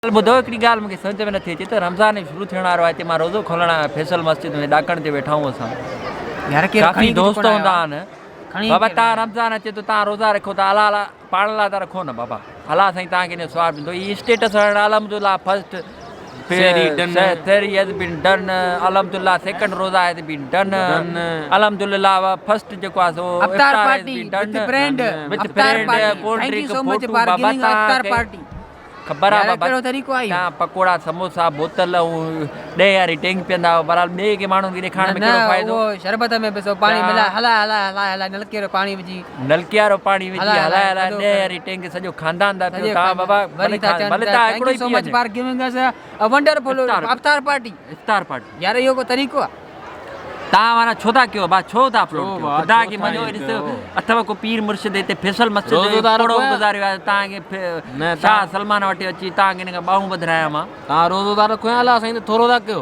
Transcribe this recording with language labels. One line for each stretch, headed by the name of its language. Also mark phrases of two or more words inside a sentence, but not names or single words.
Sindhi: ॿुधो हिकिड़ी ॻाल्हि मूंखे सम्झ में नथी अचे त रमज़ान शुरू थियण वारो आहे हिते मां रोज़ो खोलण आहियां फैसल मस्जिद में ॾाकण ते वेठा आहियूं असां काफ़ी दोस्त हूंदा आहिनि बाबा तव्हां रमज़ान अचे थो तव्हां रोज़ा रखो था अला अला पाण लाइ था रखो न बाबा अला साईं तव्हांखे हिन स्वाब ॾींदो हीअ स्टेटस हणण अलहमदुलिल्लाह
English: first sehri has been done alhamdulillah second roza has been done alhamdulillah first
Sindhi: जेको आहे सो
English: iftar party with friend with friend cold drink photo बाबा iftar party
Sindhi: ख़बर आहे बाबा कहिड़ो तरीक़ो आहे तव्हां पकोड़ा समोसा बोतल ऐं ॾह वारी टेंग पीअंदा आहियो बराबरि ॿिए के माण्हुनि खे ॾेखारण में कहिड़ो फ़ाइदो शरबत में बि पाणी मिला हला हला हला हला नलके वारो पाणी विझी नलके वारो पाणी विझी हलाए हलाए ॾह वारी टेंग सॼो खानदान था पियो तव्हां बाबा भले तव्हां हिकिड़ो ई
English: so much for giving us a wonderful iftar party
Sindhi: यार इहो को तरीक़ो आहे तव्हां माना छो था कयो भाउ छो था अपलोड कयो ख़ुदा खे मञो ॾिसो अथव को पीर मुर्शिद हिते फैसल मस्जिद गुज़ारियो आहे तव्हांखे छा सलमान वटि अची तव्हांखे हिन खां ॿाहूं ॿधाया मां तव्हां रोज़ो था रखो या अलाह साईं थोरो था कयो